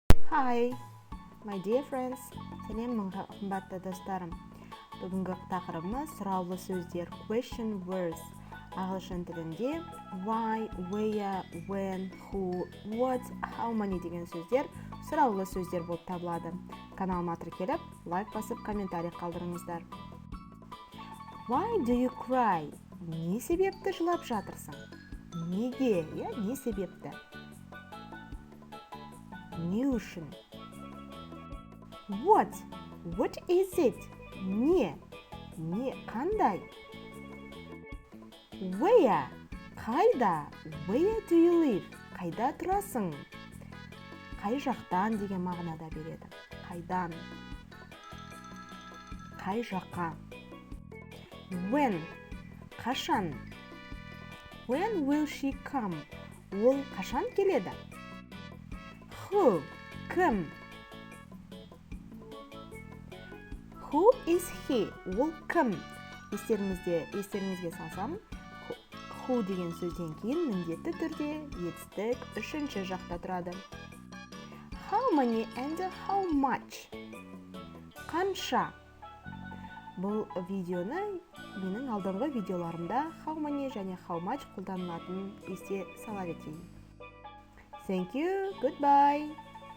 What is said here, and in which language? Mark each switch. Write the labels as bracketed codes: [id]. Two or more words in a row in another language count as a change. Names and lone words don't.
[en] Hi, my dear friends. [kk] Сәлем қымбатты достарым. Бүгінгі тақырыбымыз сұраулы сөздер, [en] question words. [kk] Ағылшын тілінде [en] why, where, when, who, what, how many [kk] деген сөздер сұраулы сөздер болып табылады. Каналыма тіркеліп, лайк басып, комментарий қалдырыңыздар. [en] Why do you cry? [kk] Не себепті жылап жатырсың? Неге? Не себепті? Не үшін? [en] What? What is it? [kk] Не? Қандай? Where? Қайда? [en] Where do you live? [kk] Қайда тұрасың? Қай жақтан деген мағынада береді. Қайдан? Қай жаққа? [en] When? Қашан? When will she come? [kk] Ол қашан келеді? [en] Who? Кім? Who is he? [kk] Ол кім? Естеріңізге салсам, who деген сөзден кейін міндетті түрде етістік үшінші жақта тұрады. [en] How many and how much? [kk] Қанша? Бұл видеоны менің алдыңғы видеоларымда [en] how many [kk] және [en] how much [kk] қолданылатынын есте сала кетейін. [en] Thank you, goodbye.